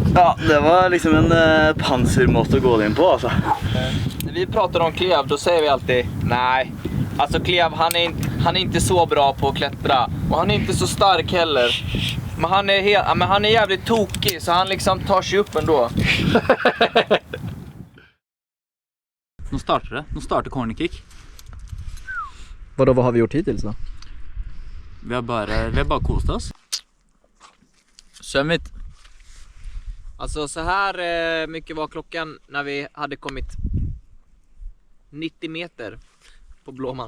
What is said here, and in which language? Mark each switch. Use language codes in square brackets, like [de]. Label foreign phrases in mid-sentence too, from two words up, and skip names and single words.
[sv] Ja, det var liksom en pansermåte att gå in på alltså. När vi pratar om Klev då säger vi alltid nej. Alltså Klev han är inte så bra på att klättra och han är inte så stark heller. Men han är jävligt tokig så han liksom tar sig upp ändå. [no] Nå starter det. Nå starter cornerkick. [sv] Vad har vi gjort hittills då? [no] Vi har bare kost oss. [sv] Sömnigt. Alltså så här mycket var klockan när vi hade kommit 90 meter på Blåman.